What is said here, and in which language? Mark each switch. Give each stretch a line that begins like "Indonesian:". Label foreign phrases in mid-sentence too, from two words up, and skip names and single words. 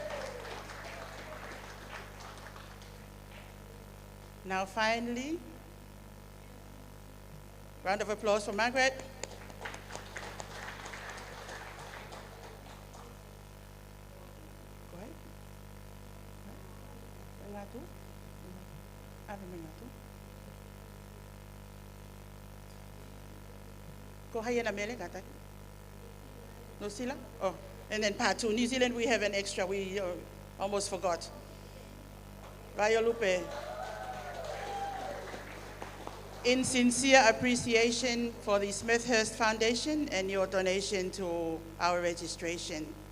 English: Now finally, round of applause for Margaret. Go ahead.
Tongan: Ngatu? Ave ngatu.
English: Go ahead and Mele kata. No sila? Oh. And then part 2, New Zealand, we have an extra, we almost forgot. Violupe. In sincere appreciation for the Smithhurst Foundation and your donation to our registration.